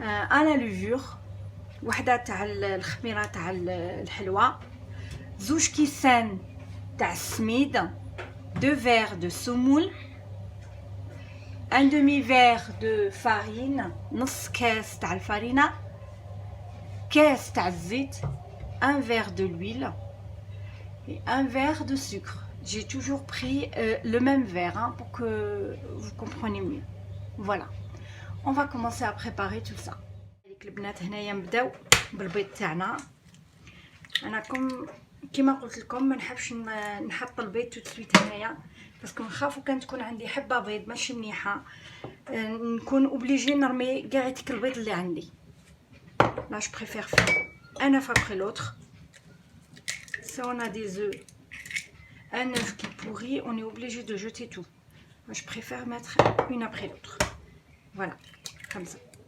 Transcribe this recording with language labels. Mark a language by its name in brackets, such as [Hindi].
[French] à la levure, [Arabic] وحده تاع الخميره تاع الحلوى, 2 كيسان تاع السميد, [French] 2 verres de semoule, un demi-verre de farine, [Arabic] نص كاس تاع الفارينة, كاس تاع الزيت, [French] un verre de l'huile et un verre de sucre. J'ai toujours pris le même verre hein, pour que vous compreniez mieux. Voilà, on va commencer à préparer tout ça. [Arabic] البنات هنايا نبداو بالبيض تاعنا. انا كيما قلت لكم ما نحبش نحط البيض [French] تو سويت [Arabic] هنايا باسكو نخافو كان تكون عندي حبه بيض ماشي مليحه نكون اوبليجي نرمي كاع هذيك البيض اللي عندي. [French] لا جو بريفير فير un œuf après l'autre. Si on a des œufs, un œuf qui pourrit, on est obligé de jeter tout. Moi, je préfère mettre une après l'autre. Voilà, comme ça.